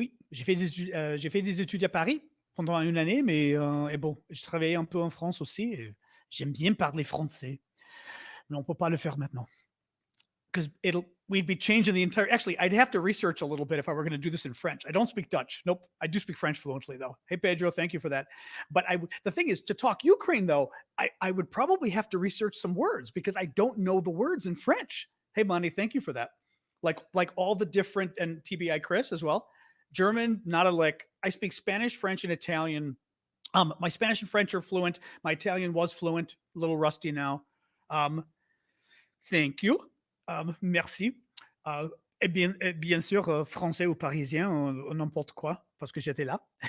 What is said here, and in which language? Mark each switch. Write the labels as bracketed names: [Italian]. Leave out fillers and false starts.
[French] J'ai fait des études à Paris pendant une année, mais et bon, je travaillais un peu en France aussi. J'aime bien parler français. Mais on peut pas le faire maintenant. [English] Because we'd be changing the entire. Actually, I'd have to research a little bit if I were going to do this in French. I don't speak Dutch. Nope. I do speak French fluently, though. Hey, Pedro, thank you for that. But the thing is, to talk Ukraine, though, I would probably have to research some words because I don't know the words in French. Hey, Monty, thank you for that. Like all the different, and TBI Chris as well. German, not a lick. I speak Spanish, French, and Italian. My Spanish and French are fluent. My Italian was fluent, a little rusty now. Thank you. Merci. [French] Et bien sûr, français ou parisien, n'importe quoi, parce que j'étais là.